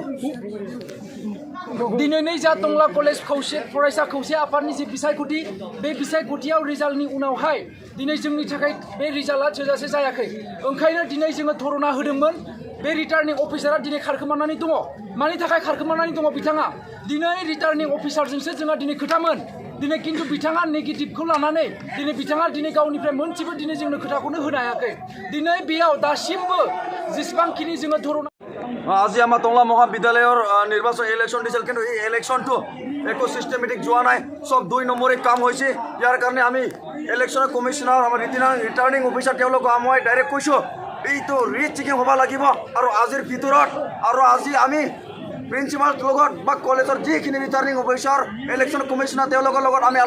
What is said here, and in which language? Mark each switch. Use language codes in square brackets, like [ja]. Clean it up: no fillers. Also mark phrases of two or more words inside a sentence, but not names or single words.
[brx] दिनै जा टंला कलेज खौसे फरायसा खौसे आफादनि जि बिसायख'थि बे बिसायख'थियाव रिजाल्टनि उनावहाय दिनै जोंनि थाखाय बे रिजाल्टआ थोजासे जायाखै ओंखायनो दिनै जोङो धरना होदोंमोन बे रिटार्निं अफिसारा दिनै खारखोमानानै दङ मानि थाखाय खारखोमानानै दङ बिथाङा दिनै रिटार्निं अफिसारजोंसो जोंहा दिनै खोथामोन दिनै खिन्थु बिथाङा नेगेटिभखौ लानानै दिनै बिथाङा दिनै गावनिफ्राय मोनसेबो दिनै जोंनो खोथाखौनो होनो हायाखै दिनै बेयाव दासिमबो जेसेबांखिनि जोङो धरना [as] আজি আমাৰ টংলা মহাবিদ্যালয়ৰ নিৰ্বাচন ইলেকশ্যন দিছিল কিন্তু এই ইলেকশ্যনটো একো চিষ্টেমেটিক যোৱা নাই সব 2 নম্বৰী কাম হৈছে ইয়াৰ কাৰণে আমি [en] election commissioner [as] আমাৰ [en] returning officer [as] তেওঁলোকক মই ডাইৰেক্ট কৈছোঁ এইটো ৰিচেকিং হ'ব লাগিব আৰু আজিৰ ভিতৰত আৰু আজি আমি প্ৰিন্সিপাল লগত বা কলেজৰ যিখিনি [en] returning officer election commissioner [as] তেওঁলোকৰ লগত আমি